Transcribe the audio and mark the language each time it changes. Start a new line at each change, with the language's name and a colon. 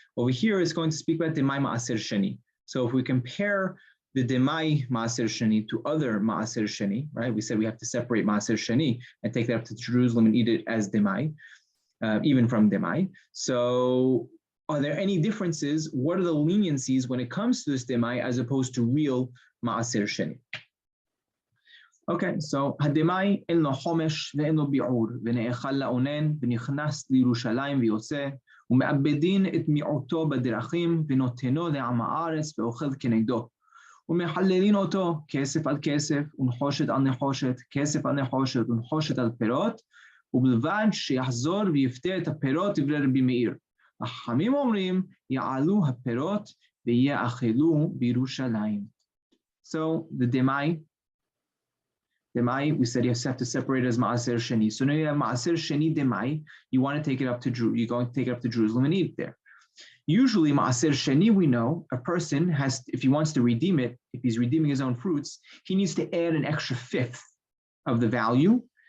English: Over here, it's going to speak about Demai Maaser Sheni. So if we compare the Demai Maaser Sheni to other Maaser Sheni, right? We said we have to separate Maaser Sheni and take that up to Jerusalem and eat it as Demai, even from Demai. So are there any differences? What are the leniencies when it comes to this Demai as opposed to real Maaser Sheni? Okay, so
Hebrew: הדמאי אין לו חומש ואין לו ביעור, ונאכל לאונן, ונכנס לירושלים ויוצא, ומאבדין את מיעוטו בדרכים, ונותנו לעם הארץ, ואוכל כנגדו. ומחללין אותו כסף על כסף, ונחושת על נחושת, כסף על נחושת, ונחושת על פירות, ובלבד שיחזור ויפתה את הפירות דברי רבי מאיר. החכמים אומרים, יעלו הפירות ויאכלו בירושלים.
English: So the Demai, we said you have to separate it as Maaser Sheni. So now you have Maaser Sheni Demai, you want to take it up to you're going to take it up to Jerusalem and eat it there. Usually Maaser Sheni, we know, a person has, if he wants to redeem it, if he's redeeming his own fruits, he needs to add an extra fifth of the value.